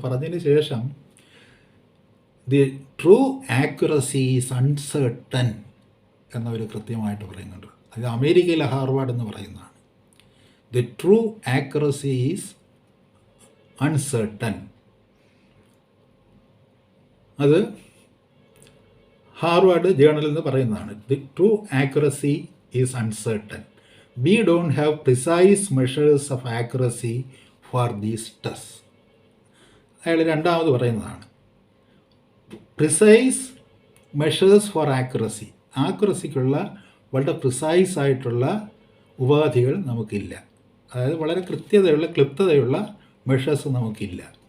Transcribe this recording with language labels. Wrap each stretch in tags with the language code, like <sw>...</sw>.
<ml>പറഞ്ഞതിന് ശേഷം</ml> <en>the true accuracy is uncertain</en> <ml>എന്നവർ കൃത്യമായിട്ട് പറയുന്നുണ്ട്. അത് അമേരിക്കയിലെ ഹാർവാർഡ് എന്ന് പറയുന്നതാണ്.</ml> <en>The true accuracy is uncertain.</en> <ml>അത് ഹാർവാർഡ് ജേർണലിൽ നിന്ന് പറയുന്നതാണ്.</ml> <en>The true accuracy is uncertain. We don't have precise measures of accuracy for these tests.</en> <ml>അയാൾ രണ്ടാമത് പറയുന്നതാണ്</ml> <en>Precise measures for accuracy.</en> <ml>ആക്യുറസിക്കുള്ള വളരെ പ്രിസൈസ് ആയിട്ടുള്ള ഉപാധികൾ നമുക്കില്ല. അതായത് വളരെ കൃത്യതയുള്ള ക്ലിപ്തതയുള്ള മെഷേഴ്സ് നമുക്കില്ല.</ml>